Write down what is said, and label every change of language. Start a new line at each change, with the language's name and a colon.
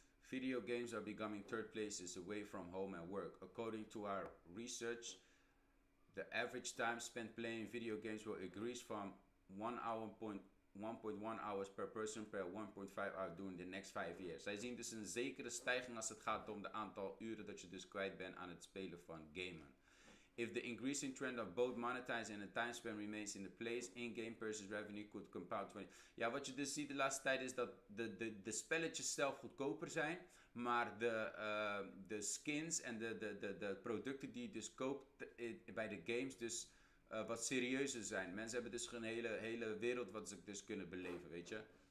English: Video games are becoming third places away from home and work. According to our research, the average time spent playing video games will increase from 1.1 hours per person per 1.5 hours during the next 5 years.
Dutch: Zij zien dus een zekere stijging als het gaat om de aantal uren dat je dus kwijt bent aan het spelen van gamen.
English: If the increasing trend of both monetizing and the time spent remains in the place, in-game purchase revenue could compound 20.
Dutch: Ja, wat je dus ziet de laatste tijd is dat de spelletjes zelf goedkoper zijn, maar de skins en de producten die je dus koopt bij de games dus wat serieuzer zijn. Mensen hebben dus een hele wereld wat ze dus kunnen beleven, weet je.